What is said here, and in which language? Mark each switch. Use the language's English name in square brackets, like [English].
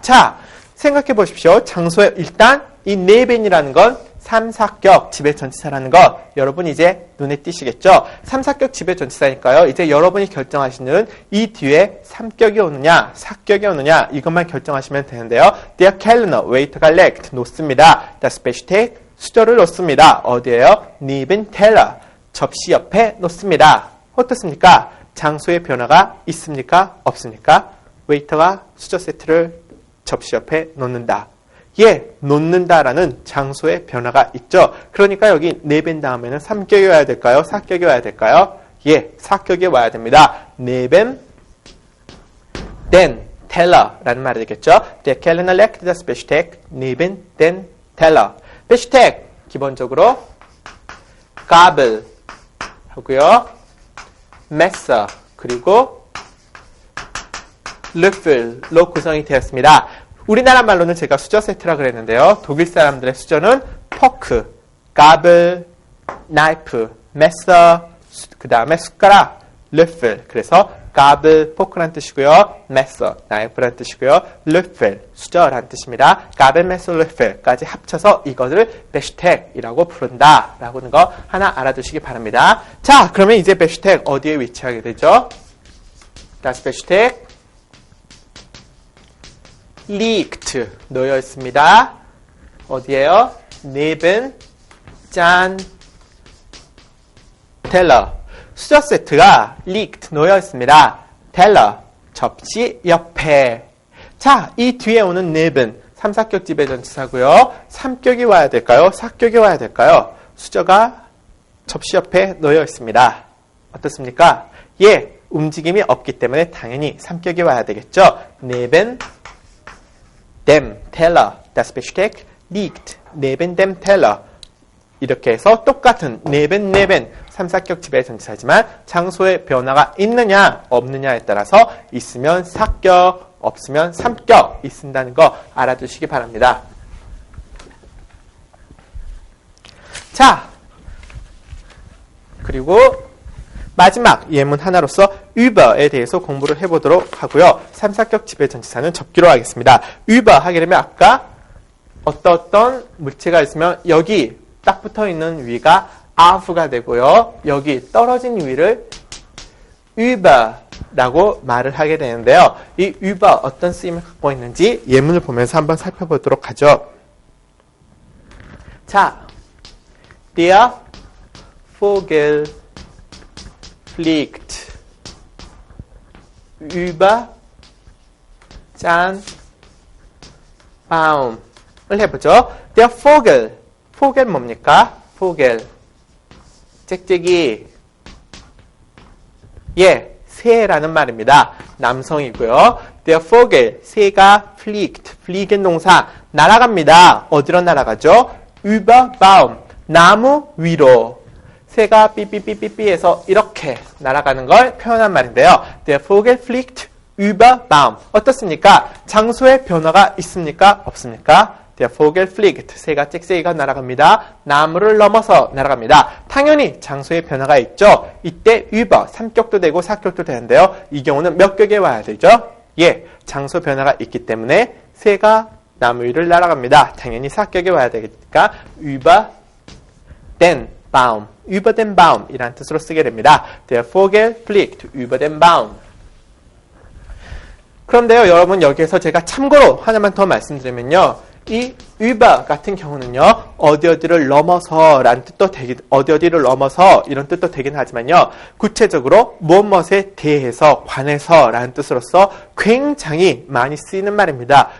[Korean] 자, 생각해 보십시오. 장소에 일단 이 neben이라는 건 3, 4격 지배 전치사라는 거 여러분 이제 눈에 띄시겠죠? 3, 4격 지배 전치사니까요. 이제 여러분이 결정하시는 이 뒤에 3격이 오느냐, 4격이 오느냐 이것만 결정하시면 되는데요. [German] Der Kellner, [Korean] 웨이터가 [German] legt, [Korean] 놓습니다. [German] Das Besteck, [Korean] 수저를 놓습니다. 어디에요? [German] neben Teller, [Korean] 접시 옆에 놓습니다. 어떻습니까? 장소의 변화가 있습니까? 없습니까? 웨이터가 수저 세트를 접시 옆에 놓는다. 예, 놓는다라는 장소의 변화가 있죠. 그러니까 여기 neben 다음에는 3격이 와야 될까요? 4격이 와야 될까요? 예, 4격이 와야 됩니다. [German] neben den Teller [Korean] 라는 말이 되겠죠. [German] Der Kellner legt das Besteck neben den Teller. [Korean] Besteck 기본적으로 Gabel 하고요. Messer 그리고 Löffel로 구성이 되었습니다. 우리나라 말로는 제가 수저 세트라 그랬는데요. 독일 사람들의 수저는 포크, 가블, 나이프, 메서, 그 다음에 숟가락, löffel. 그래서 가블, 포크란 뜻이고요. 메서, 나이프란 뜻이고요. 르펠, 수저란 뜻입니다. 가블, 메서, 르펠까지 합쳐서 이것을 베슈텍이라고 부른다 라고 하는 거 하나 알아두시기 바랍니다. 자, 그러면 이제 베슈텍 어디에 위치하게 되죠? [German] Das Besteck liegt [Korean] 놓여 있습니다. 어디에요? neben 짠 Teller. 수저 세트가 liegt 놓여 있습니다. Teller 접시 옆에. 자, 이 뒤에 오는 neben 삼사격 지배전치사고요. 삼격이 와야 될까요? 사격이 와야 될까요? 수저가 접시 옆에 놓여 있습니다. 어떻습니까? 예, 움직임이 없기 때문에 당연히 삼격이 와야 되겠죠. [German] neben dem Teller. Das Besteck liegt neben dem Teller. [Korean] 이렇게 해서 똑같은 neben 삼사격 지배전치사지만 장소의 변화가 있느냐 없느냐에 따라서 있으면 사격, 없으면 삼격이 쓴다는 거 알아두시기 바랍니다. 자, 그리고 마지막 예문 하나로서 über에 대해서 공부를 해보도록 하고요. 삼사격 지배전치사는 접기로 하겠습니다. über 하게 되면 아까 어떤 물체가 있으면 여기 딱 붙어있는 위가 auf가 되고요. 여기 떨어진 위를 über라고 말을 하게 되는데요. 이 über 어떤 쓰임을 갖고 있는지 예문을 보면서 한번 살펴보도록 하죠. 자, [German] der Vogel fliegt über den Baum [Korean] 을 해보죠. [German] Der Vogel, Vogel [Korean] 뭡니까? Vogel, 짹짹이. 예, 새라는 말입니다. 남성이고요. [German] Der Vogel, [Korean] 새가 [German] fliegt, fliegen 동사, [Korean] 날아갑니다. 어디로 날아가죠? [German] Über Baum, [Korean] 나무 위로. 새가 삐삐삐삐삐해서 이렇게 날아가는 걸 표현한 말인데요. [German] Der Vogel fliegt über Baum. [Korean] 어떻습니까? 장소의 변화가 있습니까? 없습니까? [German] Der Vogel fliegt. [Korean] 새가 짹짹이가 날아갑니다. 나무를 넘어서 날아갑니다. 당연히 장소의 변화가 있죠. 이때 über, 삼격도 되고 사격도 되는데요. 이 경우는 몇 격에 와야 되죠? 예, 장소 변화가 있기 때문에 새가 나무 위를 날아갑니다. 당연히 사격에 와야 되니까 [German] über den Baum, über den Baum [Korean] 이란 뜻으로 쓰게 됩니다. [German] Der Vogel fliegt über den Baum. [Korean] 그런데요, 여러분 여기에서 제가 참고로 하나만 더 말씀드리면요. 이 über 같은 경우는요, 어디를 넘어서 라는 뜻도 되긴, 어디를 넘어서 이런 뜻도 되긴 하지만요, 구체적으로 무엇에 대해서, 관해서 라는 뜻으로서 굉장히 많이 쓰이는 말입니다.